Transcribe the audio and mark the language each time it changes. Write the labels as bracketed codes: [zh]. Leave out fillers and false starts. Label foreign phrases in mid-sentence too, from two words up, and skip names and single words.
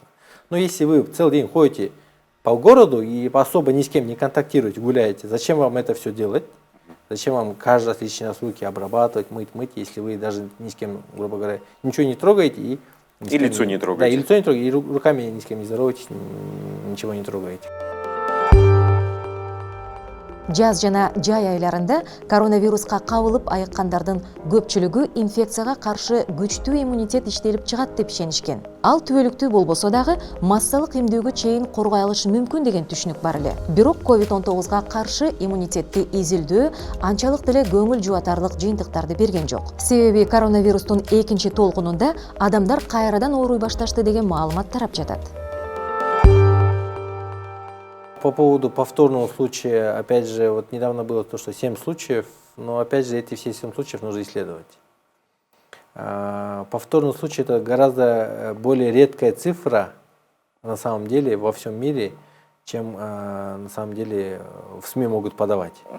[ru] Но если вы целый день ходите по городу и особо ни с кем не контактируете, гуляете, зачем вам это все делать? Зачем вам каждый раз лишний раз руки обрабатывать, мыть, если вы даже ни с кем, грубо говоря, ничего не трогаете и лицо не трогаете. Да, и лицо не трогаете, и руками ни с кем не здороваетесь, ничего не трогаете. [ky] Жаз жана жай айларында коронавируска кабылып айыккандардын көпчүлүгү инфекцияга каршы күчтүү иммунитет иштелип чыгат деп ишенишкен. Ал түбөлүктүү болбосо дагы массалык эмдөөгө чейин коргой алышы мүмкүн деген түшүнүк бар эле. Бирок COVID-19 каршы иммунитетти изилдөө анчалык деле көңүл жубатарлык жыйынтыктарды берген жок. Себеби коронавирустун экинчи толкунунда адамдар кайрадан ооруй башташты деген маалымат тарап жатат. [ru] По поводу повторного случая, опять же, вот недавно было то, что 7 случаев, но опять же эти все 7 случаев нужно исследовать. Повторный случай — это гораздо более редкая цифра на самом деле во всем мире, чем на самом деле в СМИ могут подавать.